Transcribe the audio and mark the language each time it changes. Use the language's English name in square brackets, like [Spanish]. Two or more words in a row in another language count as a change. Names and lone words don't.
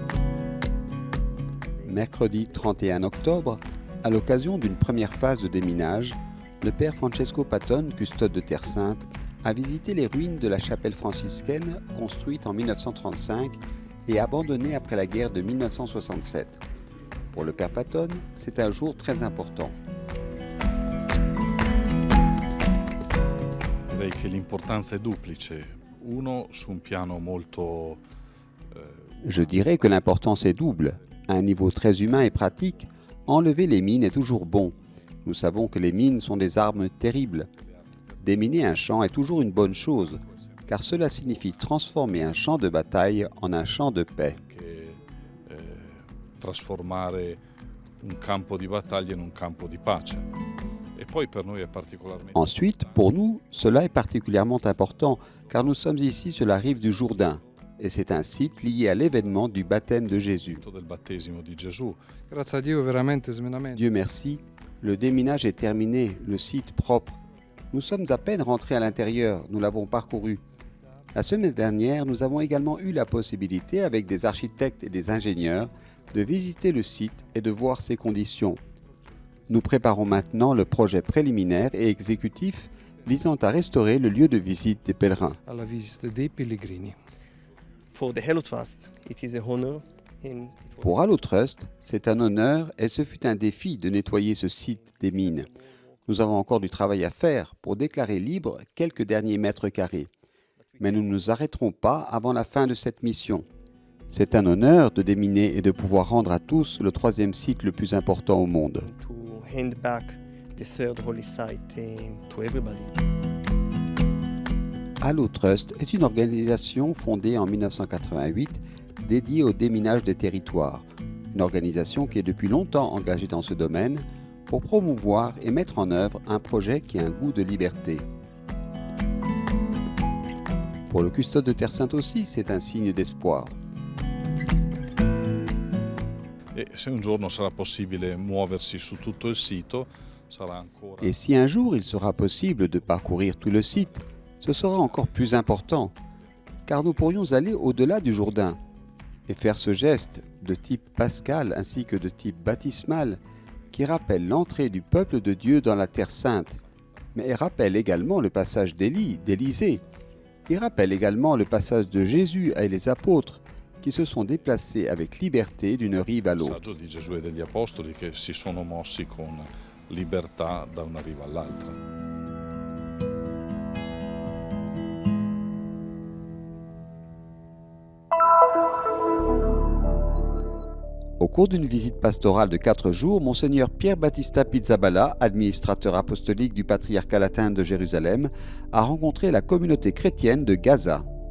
[French] Mercredi 31 octobre, à l'occasion d'une première phase de déminage, le père Francesco Patton, custode de Terre Sainte, a visité les ruines de la chapelle franciscaine construite en 1935 et abandonnée après la guerre de 1967. Pour le père Patton, c'est un jour très important. [Italian] Direi che l'importanza è duplice. Uno su un piano molto [French] Je dirais que l'importance est double. À un niveau très humain et pratique, enlever les mines est toujours bon. Nous savons que les mines sont des armes terribles. Déminer un champ est toujours une bonne chose, car cela signifie transformer un champ de bataille en un champ de paix. [Italian] Trasformare un campo di battaglia in un campo di pace. E poi per noi è particolarmente [French] Ensuite, pour nous, cela est particulièrement important, car nous sommes ici sur la rive du Jourdain, et c'est un site lié à l'événement du baptême de Jésus. [Italian] del battesimo di Gesù. Grazie a Dio veramente smenamento. [French] Dieu merci, le déminage est terminé, le site propre. Nous sommes à peine rentrés à l'intérieur, nous l'avons parcouru. La semaine dernière, nous avons également eu la possibilité, avec des architectes et des ingénieurs, de visiter le site et de voir ses conditions. Nous préparons maintenant le projet préliminaire et exécutif visant à restaurer le lieu de visite des pèlerins. [Italian] Alla visita dei pellegrini. [English] For the Hello Trust, it is a honor and [French] Pour Allo Trust, c'est un honneur et ce fut un défi de nettoyer ce site des mines. Nous avons encore du travail à faire pour déclarer libres quelques derniers mètres carrés. Mais nous ne nous arrêterons pas avant la fin de cette mission. C'est un honneur de déminer et de pouvoir rendre à tous le troisième site le plus important au monde. [English] to hand back the third holy site to everybody. [French] Allo Trust est une organisation fondée en 1988 dédiée au déminage des territoires. Une organisation qui est depuis longtemps engagée dans ce domaine pour promouvoir et mettre en œuvre un projet qui a un goût de liberté. Pour le custode de Terre Sainte aussi, c'est un signe d'espoir. [Italian] E se un giorno sarà possibile muoversi su tutto il sito, sarà ancora [French] Et si un jour il sera possible de parcourir tout le site, ce sera encore plus important, car nous pourrions aller au-delà du Jourdain et faire ce geste de type pascal ainsi que de type baptismal qui rappelle l'entrée du peuple de Dieu dans la Terre Sainte, mais rappelle également le passage d'Élie, d'Élisée. Il rappelle également le passage de Jésus et les apôtres qui se sont déplacés avec liberté d'une rive à il l'autre. [Italian] messaggio di Gesù e degli Apostoli che si sono mossi con libertà da una riva all'altra. [French] Au cours d'une visite pastorale de 4 jours, Monseigneur Pierre Battista Pizzaballa, administrateur apostolique du patriarcat latin de Jérusalem, a rencontré la communauté chrétienne de Gaza.